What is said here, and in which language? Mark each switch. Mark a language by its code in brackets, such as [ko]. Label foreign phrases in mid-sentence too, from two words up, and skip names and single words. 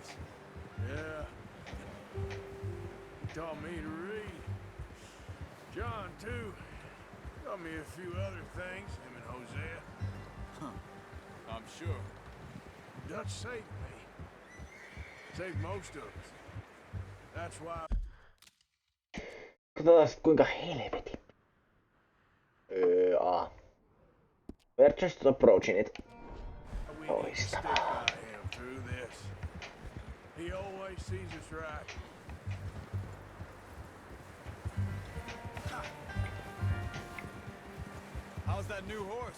[en] Yeah. He taught me to read. John, too. Taught me a few other things, him and Hosea. Huh. I'm sure. Dutch saved me. Saved most of us. That's why... [fi] Katsotaan sit kuinka helvetin. [en] We're just approaching it. we need to stick [fi] Loistavaa. [en] by him through this. He always sees us right. How's that new horse?